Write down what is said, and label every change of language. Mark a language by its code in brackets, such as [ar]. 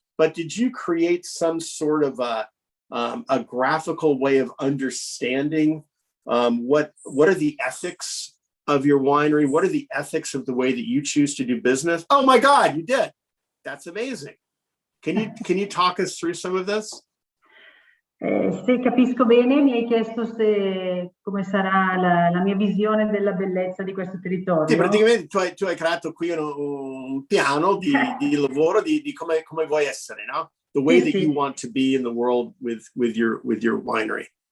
[en] But did you create some sort of a graphical way of understanding what are the ethics of your winery? What are the ethics of the way that you choose to do business? Oh my God, you did. That's amazing. Can you talk us through some of this? [it] Se capisco bene, mi hai chiesto come sarà la mia visione della bellezza di questo territorio. Sì, praticamente tu hai creato qui un piano di lavoro di come vuoi essere, no? [en] The way that you want to be in the world with your winery.